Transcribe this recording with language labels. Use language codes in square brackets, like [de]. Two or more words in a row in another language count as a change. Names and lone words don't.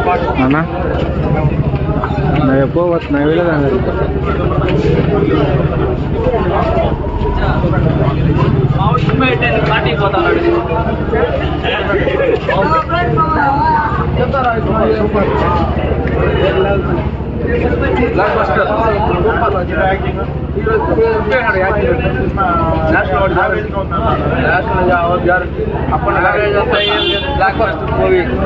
[te] అన్నా నా [ta] எப்போ நான் வெளில தான் இருக்கேன் [en] Blockbuster. Movie.